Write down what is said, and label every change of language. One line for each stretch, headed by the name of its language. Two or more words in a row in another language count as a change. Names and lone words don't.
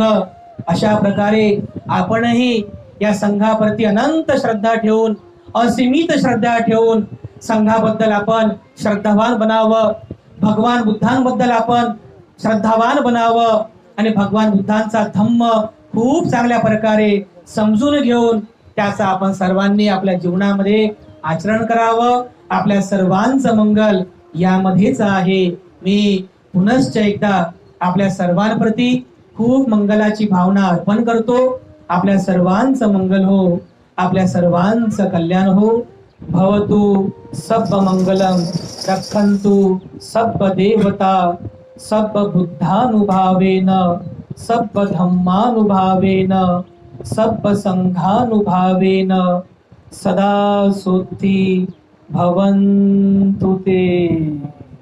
Marathi: अशा प्रकारे आपणही या संघाप्रती अनंत श्रद्धा ठेवून, असीमित श्रद्धा ठेवून संघाबद्दल आपण श्रद्धावान बनावं, भगवान बुद्धांबद्दल आपण श्रद्धावान बनावं आणि भगवान बुद्धांचा धम्म खूप चांगल्या प्रकारे समजून घेऊन त्याचा आपण सर्वांनी आपल्या जीवनामध्ये आचरण करावं. आपल्या सर्वांचं मंगल यामध्येच आहे. मी पुनश्च एकदा आपल्या सर्वांप्रती खूप मंगलाची भावना अर्पण करतो. आपल्या सर्वांचं मंगल हो, आपल्या सर्वांचं कल्याण हो.
Pali: भवतु सब मंगलम, रक्षन्तु सब देवता, सब बुद्धानुभावेन, सब धम्मानुभावेन, सब संघानुभावेन सदा सुखी भवन्तु ते.